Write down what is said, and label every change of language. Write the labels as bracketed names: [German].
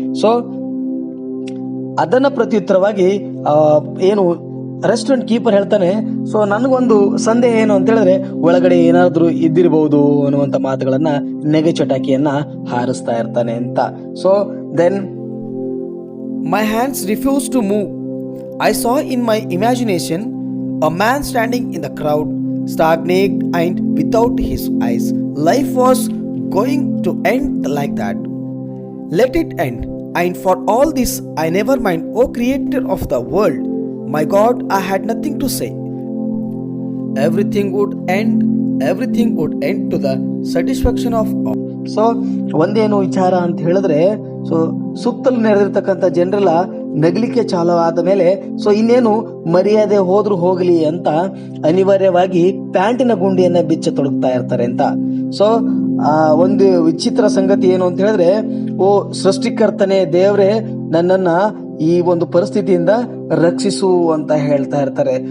[Kannada] So ಅದನ್ನ ಪ್ರತ್ಯುತ್ತರವಾಗಿ ಏನು ರೆಸ್ಟೋರೆಂಟ್ ಕೀಪರ್ ಹೇಳ್ತಾನೆ, ಸೊ ನನಗೊಂದು ಸಂದೇಹ ಏನು ಅಂತ ಹೇಳಿದ್ರೆ ಒಳಗಡೆ ಏನಾದ್ರೂ ಇದ್ದಿರಬಹುದು ಅನ್ನುವಂತ ಮಾತುಗಳನ್ನ ನೆಗೆ ಚಟಾಕಿಯನ್ನ ಹಾರಿಸ್ತಾ ಇರ್ತಾನೆ ಅಂತ. [English] So then my hands refuse to move. I saw in my imagination a man standing in the crowd, stark naked and without his eyes. Life was going to end like that. Let it end. And for all this, I never mind, O Creator of the world. My God, I had nothing to say. Everything would end to the satisfaction of all. [Kannada] So ಒಂದೇನು ವಿಚಾರ ಅಂತ ಹೇಳಿದ್ರೆ, so ಸುತ್ತಲೂ ನೆರೆದಿರ್ತಕ್ಕಂಥ ಜನರೆಲ್ಲ ನಗಲಿಕ್ಕೆ ಚಾಲು ಆದ ಮೇಲೆ so ಇನ್ನೇನು ಮರ್ಯಾದೆ ಹೋದ್ರೂ ಹೋಗಲಿ ಅಂತ ಅನಿವಾರ್ಯವಾಗಿ ಪ್ಯಾಂಟಿನ ಗುಂಡಿಯನ್ನ ಬಿಚ್ಚತೊಡಗ್ತಾ ಇರ್ತಾರೆ ಅಂತ. ಸೊ ಒಂದು ವಿಚಿತ್ರ ಸಂಗತಿ ಏನು ಅಂತ ಹೇಳಿದ್ರೆ, ಓ ಸೃಷ್ಟಿಕರ್ತನೆ ದೇವ್ರೆ, ನನ್ನನ್ನ ಈ ಒಂದು ಪರಿಸ್ಥಿತಿಯಿಂದ ರಕ್ಷಿಸು ಅಂತ ಹೇಳ್ತಾ ಇರ್ತಾರೆ.